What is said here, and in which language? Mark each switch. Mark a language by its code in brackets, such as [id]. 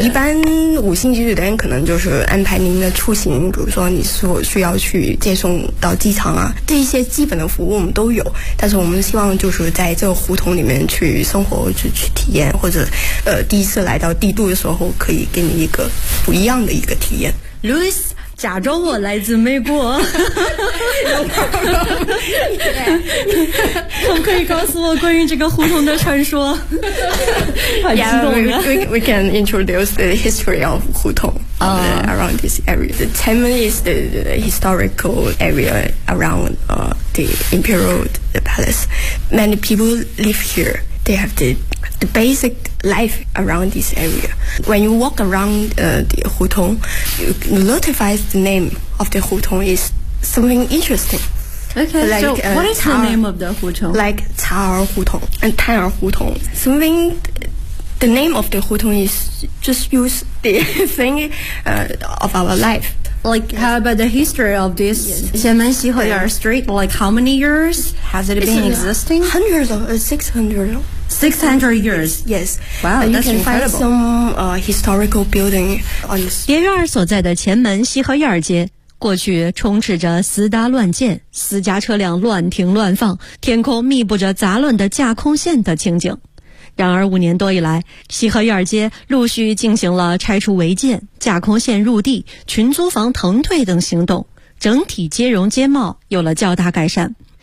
[zh] 一般五星级酒店可能就是安排您的出行，比如说你所需要去接送到机场啊，这一些基本的服务我们都有，但是我们希望就是在这个胡同里面去生活，去体验，或者第一次来到帝都的时候可以给你一个不一样的一个体验。 Louis假装我来自美国，可不可以告诉我关于这个胡同的传说？ [en] Yeah, we can introduce the history of 胡同around this area. The Tianmen is the historical area around the imperial the palace. Many people live here. They have the basic life around this area. When you walk around the 胡同, you notify the name of the 胡同 is something interesting. Okay, what is the name of the 胡同? Like 茶儿胡同 and 摊儿胡同. Something, the name of the 胡同 is just use the thing of our life. Like, how about the history of this Xianmen Xihui Street? Like, how many years has it been existing? Hundreds of, 600. 600 years? Yes. Wow, that's incredible. You can find some historical building on the street. [zh] 蝶院所在的前门西河院街，过去充斥着私搭乱建，私家车辆乱停乱放，天空密布着杂乱的架空线的情景。然而五年多以来，西河院街陆续进行了拆除违建、架空线入地、群租房腾退等行动，整体街容街貌有了较大改善。